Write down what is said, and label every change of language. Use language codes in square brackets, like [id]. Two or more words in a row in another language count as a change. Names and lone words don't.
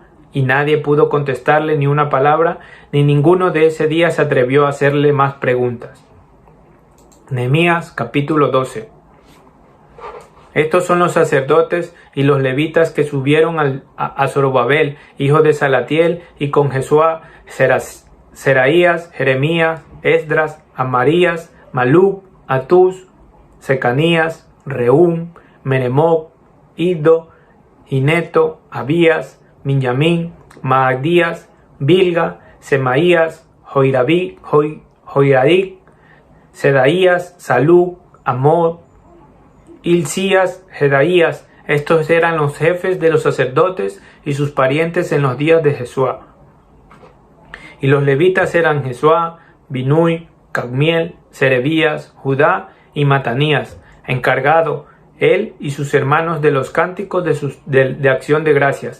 [es] Y nadie pudo contestarle ni una palabra, ni ninguno de ese día se atrevió a hacerle más preguntas. Nehemías capítulo 12. Estos son los sacerdotes y los levitas que subieron a Zorobabel, hijo de Salatiel, y con Jesuá, Seraías, Jeremías, Esdras, Amarías, Maluc, Atús, Secanías, Rehum, Meremoc, Iddo, Gineto, Abías, Minyamín, Maadías, Bilga, Semaías, Joiarib, Sedaías, Saluc, Amod, Hilcías, Jedaías. Estos eran los jefes de los sacerdotes y sus parientes en los días de Jesuá. Y los levitas eran Jesuá, Binui, Cadmiel, Serebías, Judá y Matanías, encargado él y sus hermanos de los cánticos de acción de gracias.